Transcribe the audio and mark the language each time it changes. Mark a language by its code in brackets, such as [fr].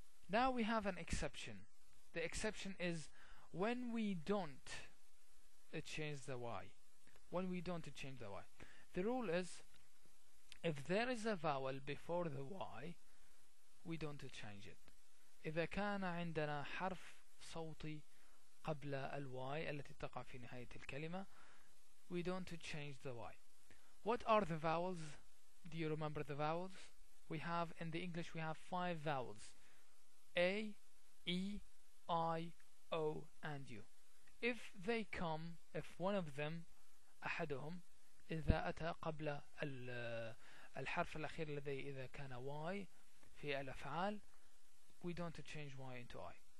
[en] Now we have an exception. The exception is when we don't change the Y. When we don't change the Y. The rule is if there is a vowel before the Y, we don't change it. [ar] إذا كان عندنا حرف صوتي قبل الواي التي تقع في نهاية الكلمة, [en] we don't change the Y. What are the vowels? Do you remember the vowels? We have, in the English, we have 5 vowels. A, E, I, O, and U. If they come, if one of them, [ar] أحدهم, إذا أتى قبل الحرف الأخير الذي إذا كان Y في الأفعال, [en] we don't change Y into I.